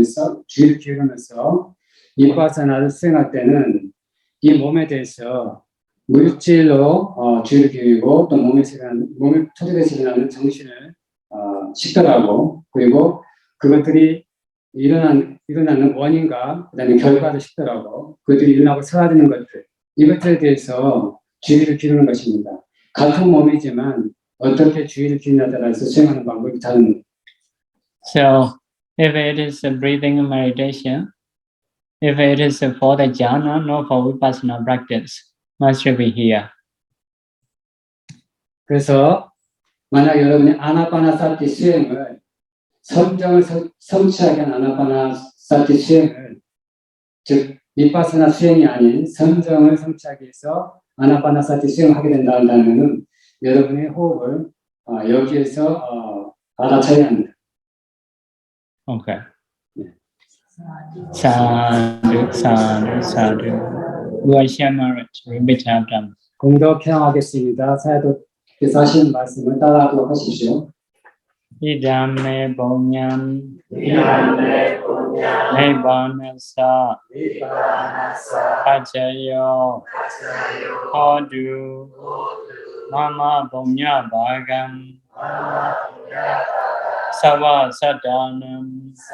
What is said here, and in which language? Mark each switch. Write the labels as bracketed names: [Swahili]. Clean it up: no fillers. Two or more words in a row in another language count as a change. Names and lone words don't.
[Korean] 해서 주의를 기울이면서 윗바사나를 수행할 때는 이 몸에 대해서 물질로 주의를 기울이고 또 몸에 토대에서 일어나는 정신을 식별하고 그리고 그것들이 일어나는 원인과 그다음에 결과를 식별하고 그것들이 일어나고 사라지는 것들 이것들에 대해서 주의를 기울이는 것입니다. 같은 몸이지만 어떻게 주의를 기울이냐에 따라서 수행하는 방법이 다릅니다. [English] So if it is a breathing meditation, if it is for the jhana, not for vipassana practice, must be here. [Korean] 그래서 만약 여러분이 아나파나사티 수행을 선정을 성취하게 한 아나파나사티 수행을 즉 윗바사나 수행이 아닌 선정을 성취하기 위해서 아나파나사티 수행을 하게 된다면은 여러분의 호흡을 여기에서 알아차야 합니다. [Pali] Okay. Sadhu, sadhu, sadhu. [English] We are sharing repeat after. [Korean] 공덕 해양하겠습니다. 사야도께서 하시는 말씀을 따라하도록 하십시오. [Pali] Idame bonyam Nibbānasa Pacayo Hodu Mama Punya Bhagam Sava Sadanam